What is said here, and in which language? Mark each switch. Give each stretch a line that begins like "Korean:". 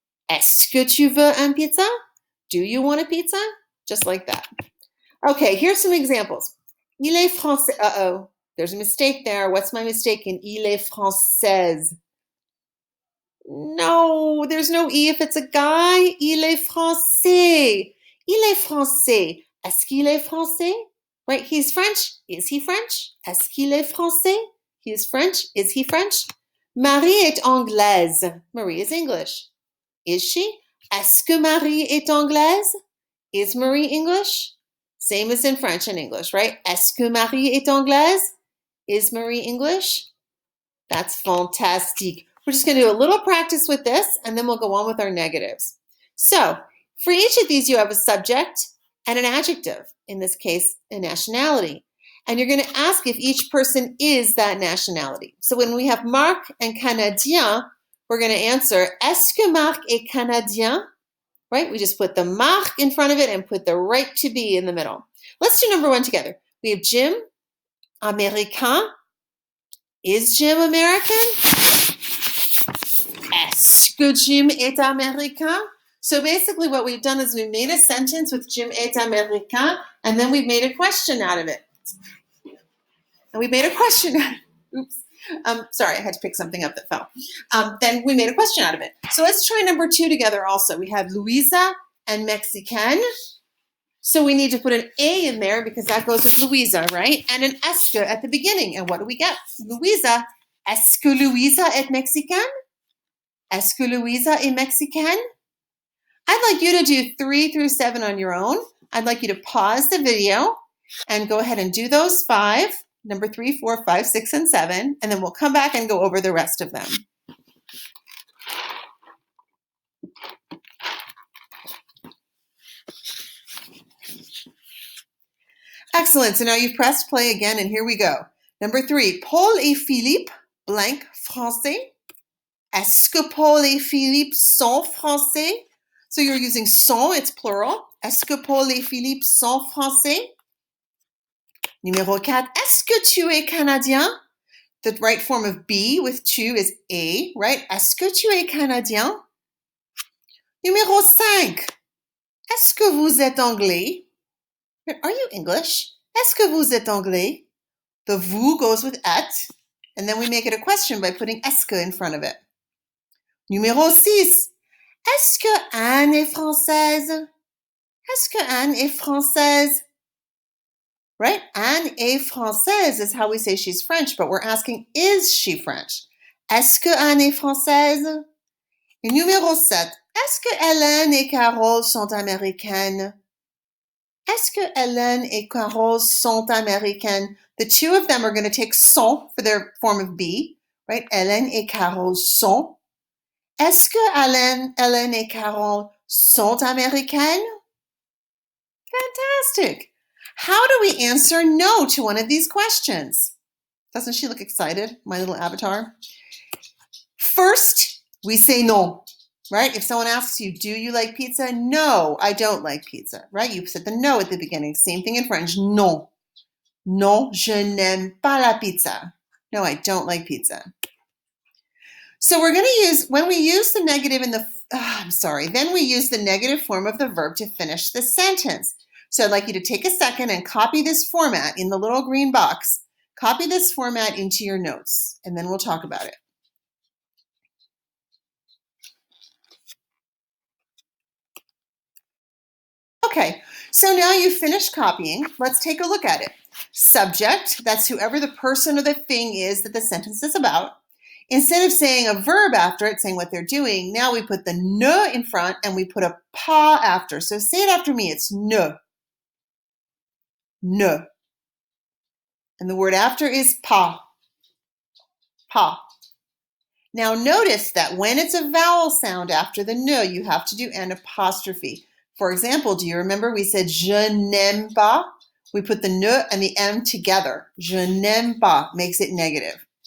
French: Est-ce que tu veux une pizza?
English: Do you want a pizza? Just like that. Okay, here's some examples.
French: Il est français.
English: Uh-oh, there's a mistake there. What's my mistake in
French: il est française?
English: No, there's no E if it's a guy.
French: Il est français. Il est français. Est-ce qu'il est français?
English: Right, he's French. Is he French?
French: Est-ce qu'il est français?
English: He is French. Is he French?
French: Marie est anglaise.
English: Marie is English. Is she?
French: Est-ce que Marie est anglaise?
English: Is Marie English? Same as in French and English, right?
French: Est-ce que Marie est anglaise?
English: Is Marie English? That's fantastic. We're just going to do a little practice with this, and then we'll go on with our negatives. So, for each of these, you have a subject and an adjective, in this case, a nationality. And you're going to ask if each person is that nationality. So when we have Marc and Canadien, we're going to answer,
French: est-ce que Marc est Canadien?
English: Right? We just put the Marc in front of it and put the right to be in the middle. Let's do number one together. We have Jim, Américain. Is Jim American? Est-ce que Jim est américain? So basically what we've done is we made a sentence with
French: Jim est américain,
English: and then we've made a question out of it. And we made a question out of it. Oops. Sorry, I had to pick something up that fell. Then we made a question out of it. So let's try number two together also. We have Luisa and Mexican. So we need to put an A in there because that goes with Louisa, right? And an est-ce que at the beginning. And what do we get? Louisa.
French: Est-ce que Louisa est Mexicaine? Est-ce que Louisa est Mexicaine?
English: I'd like you to do 3 through 7 on your own. I'd like you to pause the video and go ahead and do those 5, number 3, 4, 5, 6, and 7, and then we'll come back and go over the rest of them. Excellent. So now you've pressed play again, and here we go. Number 3, Paul et Philippe, blank, français. Est-ce que Paul et Philippe sont français? So you're using sont, it's plural.
French: Est-ce que Paul et Philippe sont français? Numéro 4, est-ce que tu es Canadien?
English: The right form of be with tu is a, right?
French: Est-ce que tu es Canadien? Numéro 5, est-ce que vous êtes anglais?
English: Are you English?
French: Est-ce que vous êtes anglais?
English: The vous goes with et, and then we make it a question by putting est-ce que in front of it.
French: Numéro 6, est-ce que Anne est française? Est-ce que Anne est française?
English: Right?
French: Anne est française
English: is how we say she's French, but we're asking, is she French?
French: Est-ce que Anne est française? Et numéro 7, est-ce que Hélène et Carole sont américaines? Est-ce que Hélène et Carole sont américaines?
English: The two of them are going to take sont for their form of be, right?
French: Hélène et Carole sont. Est-ce que Hélène et Carole sont américaines?
English: Fantastic. How do we answer no to one of these questions? Doesn't she look excited, my little avatar? First, we say no, right? If someone asks you, do you like pizza? No, I don't like pizza, right? You said the no at the beginning. Same thing in French, non.
French: Non, je n'aime pas la pizza.
English: No, I don't like pizza. So we're going to use, when we use the negative in the, then we use the negative form of the verb to finish the sentence. So I'd like you to take a second and copy this format in the little green box. Copy this format into your notes, and then we'll talk about it. Okay, so now you've finished copying. Let's take a look at it. Subject, that's whoever the person or the thing is that the sentence is about. Instead of saying a verb after it, saying what they're doing, now we put the ne in front and we put a pas after. So say it after me. It's ne. Ne. And the word after is pas. Pas. Now notice that when it's a vowel sound after the ne, you have to do an apostrophe. For example, do you remember we said
French: je n'aime pas?
English: We put the ne and the m together.
French: Je n'aime pas
English: makes it negative.